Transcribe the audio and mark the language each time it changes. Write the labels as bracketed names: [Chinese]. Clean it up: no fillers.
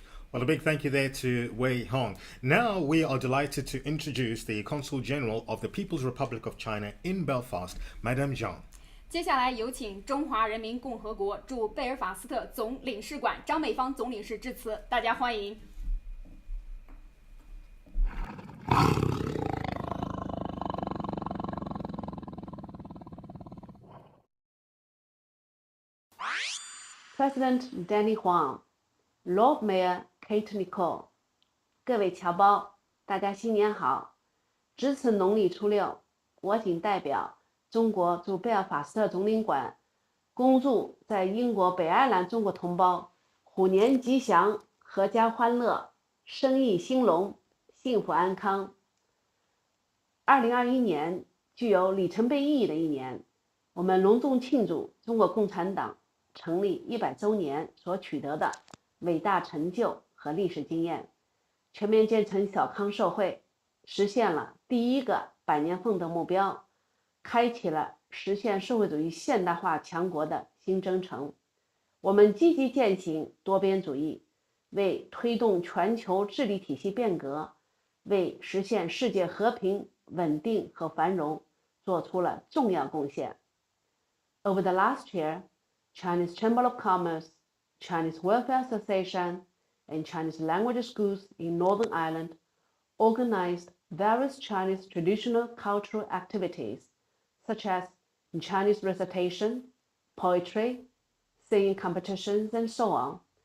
[English] Well, a big thank you there to Weihong. Now we are delighted to introduce the Consul General of the People's Republic of China in Belfast, Madame Zhang. [Chinese] 接下来有请中华人民共和国驻贝尔法斯特总领事馆张美芳总领事致辞，大家欢迎。 President Danni Lord Mayor Kate Nicholl， 各位侨胞，大家新年好！值此农历初六，我谨代表中国驻贝尔法斯特总领馆，恭祝在英国北爱尔兰中国同胞虎年吉祥，阖家欢乐，生意兴隆，幸福安康。 2021年具有里程碑意义的一年，我们隆重庆祝中国共产党成立100周年所取得的伟大成就和历史经验，全面建成小康社会，实现了第一个百年奋斗目标，开启了实现社会主义现代化强国的新征程。我们积极践行多边主义，为推动全球治理体系变革，为实现世界和平、稳定和繁荣做出了重要贡献。 [English] Over the last year, Chinese Chamber of Commerce, Chinese Welfare Association, and Chinese language schools in Northern Ireland organized various Chinese traditional cultural activities, such as Chinese recitation, poetry, singing competitions, and so on,